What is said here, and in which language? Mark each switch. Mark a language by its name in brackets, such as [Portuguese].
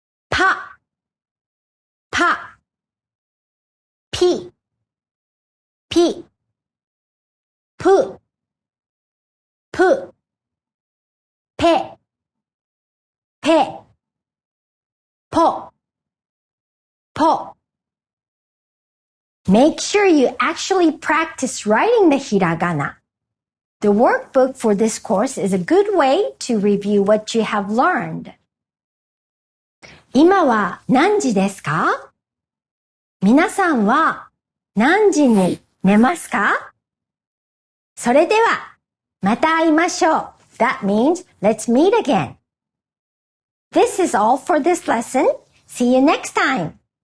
[Japanese] Pa, pa, pi, pi, pu, pu, pe, pe, po, po. [English] Make sure you actually practice writing the hiragana. The workbook for this course is a good way to review what you have learned. [Japanese] 今は何時ですか？皆さんは何時に寝ますか？それではまた会いましょう。 [English] That means let's meet again. This is all for this lesson. See you next time.